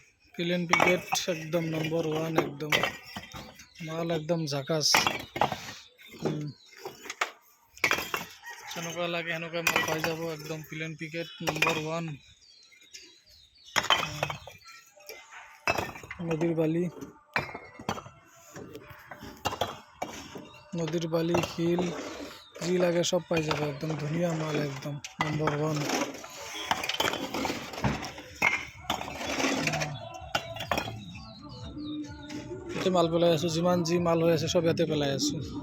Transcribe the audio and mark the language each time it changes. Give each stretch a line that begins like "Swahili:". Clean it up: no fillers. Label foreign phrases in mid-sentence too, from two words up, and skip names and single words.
English: clean packet
Assamese: একদম নম্বর 1 একদম মাল একদম ঝাকাস যেনেকুৱা লাগে সেনেকুৱা মাল পাই যাব একদম
English: clean packet
Assamese: নম্বর 1 নদীর বালি হিল জি লাগে সব পাই যাব একদম ধুনিয়া মাল একদম নম্বর 1 এতে মাল পেলাই আছো যিমান জি মাল হৈ আছে সব ইয়াতে পেলাই আছো